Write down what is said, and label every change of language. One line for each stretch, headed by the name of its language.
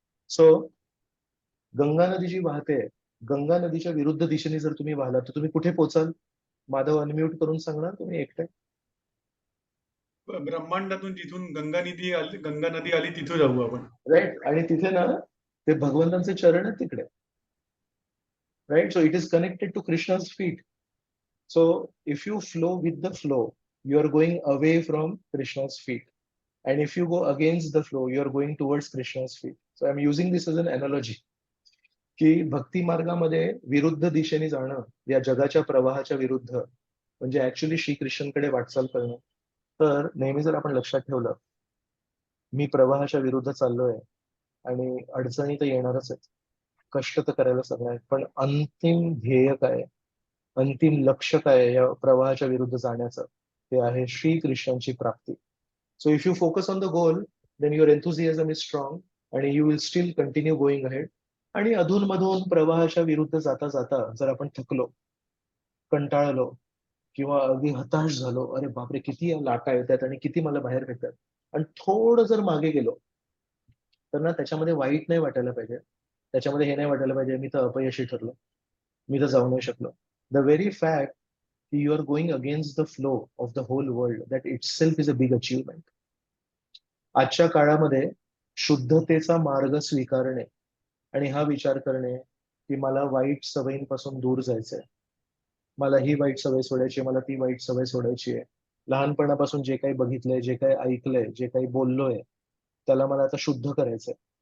Marathi: So Ganga नदी जी वाहते, गंगा नदीच्या विरुद्ध दिशेने जर तुम्ही वाहलात तर तुम्ही कुठे पोचाल? माधव अनम्यूट करून सांगणार तुम्ही एकटे. ब्रह्मांडातून जिथून गंगा नदी आली तिथून जाऊ आपण.
English: Right.
Marathi: आणि तिथे ना ते भगवंतांचे चरण आहेत तिकडे.
English: Right. So it is connected to Krishna's feet. So if you flow with the flow, you are going away from Krishna's feet. And if you go against the flow, you are going towards Krishna's feet. So I'm using this as an analogy.
Marathi: की भक्ती मार्गामध्ये विरुद्ध दिशेने जाणं, या जगाच्या प्रवाहाच्या विरुद्ध, म्हणजे ऍक्च्युली श्रीकृष्णांकडे वाटचाल करणं. तर नेहमी जर आपण लक्षात ठेवलं, मी प्रवाहाच्या विरुद्ध चाललोय आणि अडचणी तर येणारच आहेत, कष्ट तर करायला सगळं आहे, पण अंतिम ध्येय काय, अंतिम लक्ष्य काय या प्रवाहाच्या विरुद्ध जाण्याचं, ते आहे श्रीकृष्णांची प्राप्ती.
English: So if you focus on the goal, then your enthusiasm is strong and you will still continue going ahead.
Marathi: आणि अधूनमधून प्रवाहाच्या विरुद्ध जाता जाता जर आपण थकलो, कंटाळलो किंवा अगदी हताश झालो, अरे बापरे किती या लाटा येतात आणि किती मला बाहेर फेकतात, आणि थोडं जर मागे गेलो, तर ना त्याच्यामध्ये वाईट नाही वाटायला पाहिजे. त्याच्यामध्ये हे नाही वाटायला पाहिजे मी तर अपयशी ठरलो, मी तर जाऊ नाही शकलो.
English: The very fact you are going against the flow of the whole world, that itself is a big achievement.
Marathi: आजच्या काळामध्ये शुद्धतेचा मार्ग स्वीकारणे आणि हा विचार करणे की मला वाईट सवयींपासून दूर जायचंय, मला ही वाईट सवय सोडायची, मला ती वाईट सवय सोडायची आहे, लहानपणापासून जे काही बघितलंय, जे काही ऐकलंय, जे काही बोललोय, त्याला मला आता शुद्ध करायचंय.